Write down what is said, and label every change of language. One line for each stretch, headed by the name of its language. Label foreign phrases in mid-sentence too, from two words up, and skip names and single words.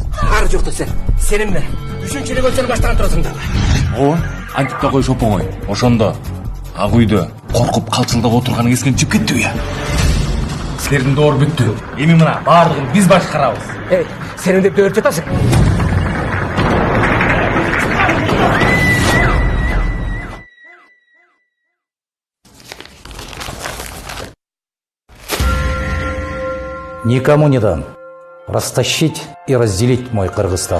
Kyrgyz: Ары жокто сенин бер. 3-революцияны баштаган турасың дагы. Ооба, антип да коюш оп-оңой. Ошондо ак үйдө коркуп калчылдап отурганы эсиңен чыгып кеттиби я? Силердин доор бүттү. Эми мына баардыгын биз башкарабыз. Эй, сен деп дөрүп жатасың.
Russian: Никому не дам растащить и разделить мой Кыргызстан.